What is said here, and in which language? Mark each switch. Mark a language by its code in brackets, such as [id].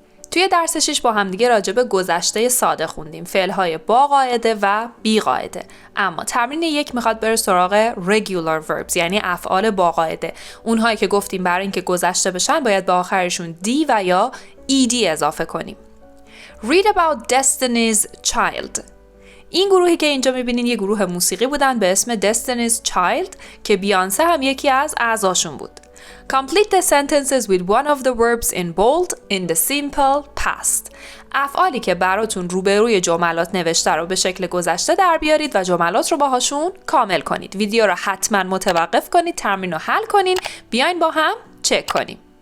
[fa] توی درس 6 با هم دیگه راجع به گذشته ساده خوندیم، فعل‌های با قاعده و بی قاعده. اما تمرین 1 میخواد بره سراغ Regular Verbs، یعنی افعال با قاعده. اونهایی که گفتیم برای اینکه گذشته بشن باید به آخرشون دی و یا ed اضافه کنیم. [en] Read about Destiny's Child. [fa] این گروهی که اینجا میبینین یه گروه موسیقی بودن به اسم Destiny's Child که بیانسه هم یکی از اعضاشون بود. [en] Complete the sentences with one of the verbs in bold in the simple past. [fa] افعالی که براتون روبروی جملات نوشته رو به شکل گذشته در بیارید و جملات رو باهاشون کامل کنید. ویدیو رو حتما متوقف کنید، تمرین رو حل کنین، بیاین با هم چک کنیم.